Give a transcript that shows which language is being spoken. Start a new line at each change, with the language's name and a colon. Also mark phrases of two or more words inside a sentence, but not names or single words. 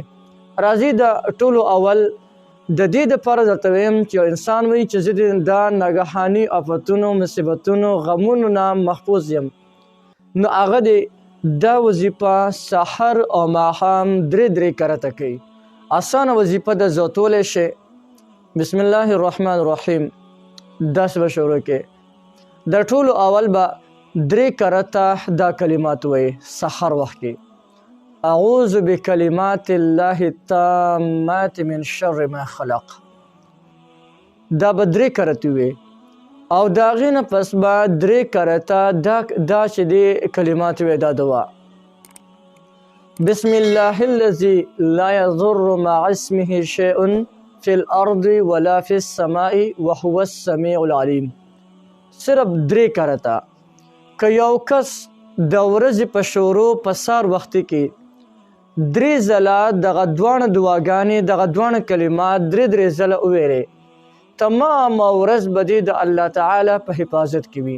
Pashto: راځئ د ټولو اول د دې دپاره درته ویم چې یو انسان وایي چې زه دا ناګهاني آفتونو، مصیبتونو، غمونو نه محفوظ یم، نو هغه دې دا وظیفه سحر او ماښام 3 کرته کوي. اسانه وظیفه ده، زوتولی شي.
Arabic: بسم الله الرحمن الرحیم
Pashto: داسې به شروع کې. د ټولو اول به 3 کرته دا کلمات وایي سحر وخت کې:
Arabic: اعوذ بکلمات الله التامات من شر ما خلق.
Pashto: دا به 3 کرته وي او د هغې نه پس به 3 کرته دا چې دې کلمات وي دا دوا:
Arabic: بسم الله الذي لا يضر مع اسمه شيء في الارض ولا في السماء وهو السميع العليم.
Pashto: صرف 3 کرته. که یو کس د ورځې په شروع په سهار وخت کې 3 ځله دغه دواړه دعاګانې، دغه دواړه کلمات 3 ځله وویلې، تمام ورځ به دې د الله تعالی په حفاظت کې وي.